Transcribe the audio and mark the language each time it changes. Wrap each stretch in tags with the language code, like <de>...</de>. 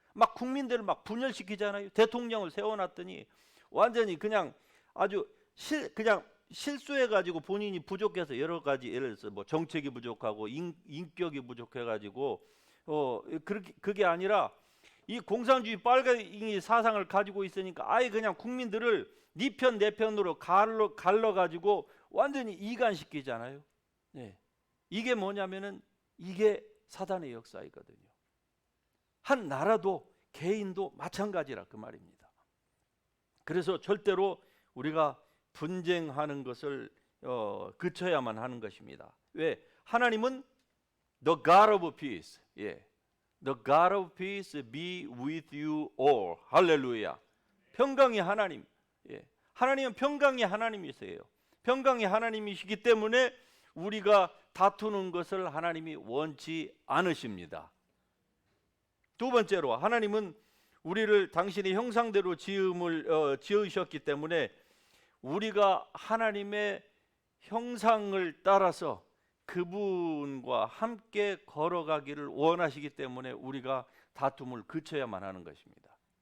<ko>막 국민들을 막 분열시키잖아요. 대통령을 세워놨더니 완전히 그냥 아주 그냥 실수해가지고 본인이 부족해서 여러 가지 예를 들어서 뭐 정책이 부족하고 인격이 부족해가지고 그게 아니라 이 공산주의 빨갱이 사상을 가지고 있으니까 아예 그냥 국민들을 네 편 내 편으로 갈라가지고 완전히 이간시키잖아요. 네. 이게 뭐냐면은 이게 사단의 역사이거든요. 한 나라도 개인도 마찬가지라 그 말입니다. 그래서 절대로 우리가 분쟁하는 것을 그쳐야만 하는 것입니다. 왜? 하나님은</ko> <en>The God of Peace.</en> <ko>예.</ko> <en>The God of Peace be with you all.</en> <ko>할렐루야. 평강의 하나님. 예. 하나님은 평강의 하나님이세요. 평강의 하나님이시기 때문에 우리가 다투는 것을 하나님이 원치 않으십니다. 두 번째로 하나님은 우리를 당신의 형상대로 지으셨기 때문에 우리가 하나님의 형상을 따라서 그분과 함께 걸어가기를 원하시기 때문에 우리가 다툼을 그쳐야만 하는 것입니다.</ko>